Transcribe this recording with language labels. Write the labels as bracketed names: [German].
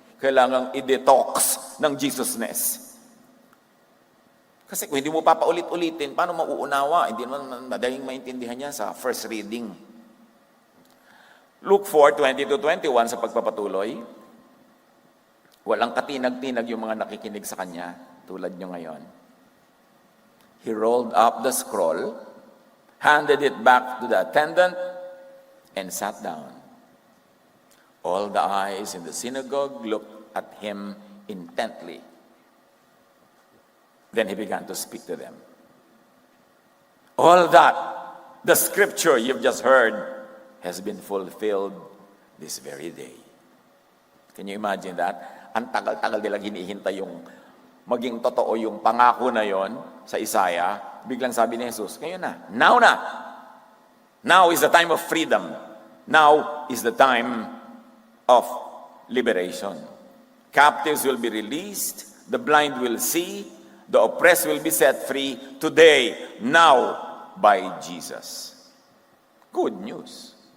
[Filipino] kailangang i-detox ng Jesusness. Kasi kung hindi mo papaulit-ulitin, paano mauunawa? Hindi naman madaling maintindihan yan sa [English] first reading. [Filipino] Luke 4:20-21 sa pagpapatuloy, walang katinag-tinag yung mga nakikinig sa kanya, tulad nyo ngayon. [English] He rolled up the scroll, handed it back to the attendant, and sat down. All the eyes in the synagogue looked at him intently. Then he began to speak to them. All that, the scripture you've just heard, has been fulfilled this very day. Can you imagine that? [Filipino] Ang tagal-tagal nilang hinihintay yung maging totoo yung pangako na yon sa Isaiah. Biglang sabi ni Jesus, ngayon na, now na. [English] Now is the time of freedom. Now is the time of liberation. Captives will be released, the blind will see, the oppressed will be set free today, now, by Jesus. Good news.